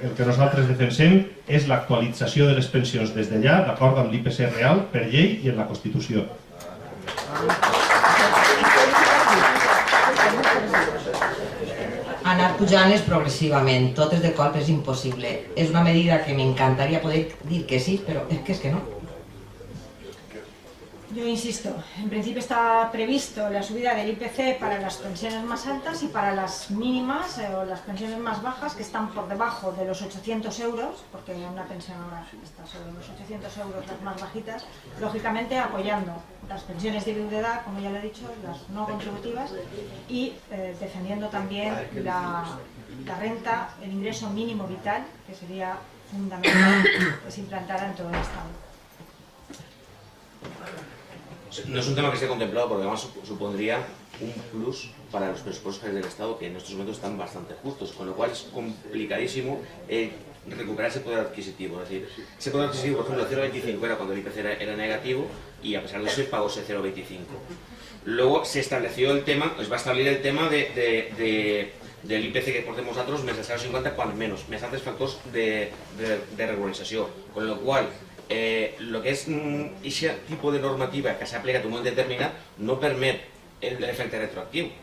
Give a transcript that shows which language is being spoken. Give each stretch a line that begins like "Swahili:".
Catalan: El que nosaltres defensem és l'actualització de les pensions des d'allà, d'acord amb l'IPC real, per llei i en la Constitució. Anar pujant-les progressivament, totes de cop és impossible. És una medida que m'encantaria poder dir que sí, però és que no.
Spanish: Yo insisto, en principio está previsto la subida del IPC para las pensiones más altas y para las mínimas o las pensiones más bajas que están por debajo de los 800 euros, porque una pensión ahora está sobre los 800 euros las más bajitas, lógicamente apoyando las pensiones de viudedad, como ya lo he dicho, las no contributivas, y defendiendo también la renta, el ingreso mínimo vital, que sería fundamental que se implantara en todo el Estado. No es un tema que esté contemplado porque además supondría un plus para los presupuestos del Estado que en estos momentos están bastante justos, con lo cual es complicadísimo recuperar ese poder adquisitivo. Es decir, ese poder adquisitivo, por ejemplo, el 0,25 era cuando el IPC era negativo y a pesar de eso pagó ese 0,25. Luego se estableció el tema,
Catalan: va a establir el tema del IPC que portem nosaltres més el 0,50 quan menys, més altres factors de regularització,
Spanish: con lo cual lo que
Catalan: és aquest tipus de normativa que s'ha aplicat en un moment determinat no permet l'efecte retroactiu.